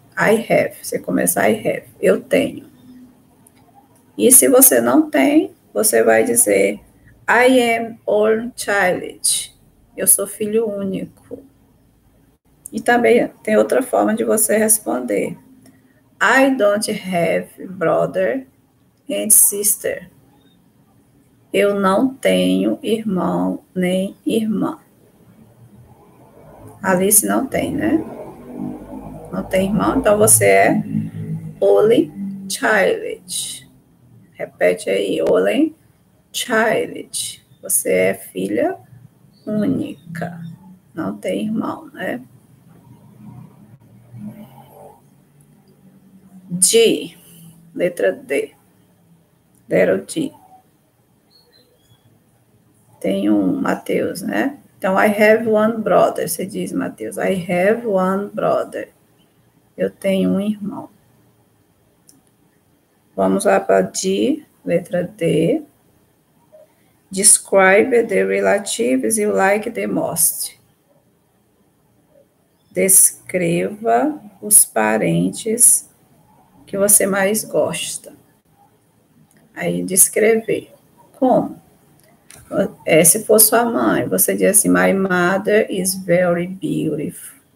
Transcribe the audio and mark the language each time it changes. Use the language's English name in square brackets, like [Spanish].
[English] I have, [Portuguese] você começa I have, eu tenho. E se você não tem, você vai dizer, [English] I am only child. [Portuguese] Eu sou filho único. E também tem outra forma de você responder. [English] I don't have brother and sister. [Portuguese] Eu não tenho irmão nem irmã. Alice não tem, né? Não tem irmão, então você é only child. Repete aí, only child. Você é filha única. Não tem irmão, né? D, letra D. Little D. Tem um Mateus, né? [English] Então, I have one brother. [Portuguese] Você diz, [English] Mateus, I have one brother. [Portuguese] Eu tenho um irmão. Vamos lá para D, letra D. [English] Describe the relatives you like the most. [Portuguese] Descreva os parentes que você mais gosta. Aí, descrever. Como? Se for sua mãe, você diz assim, [English] my mother is very beautiful.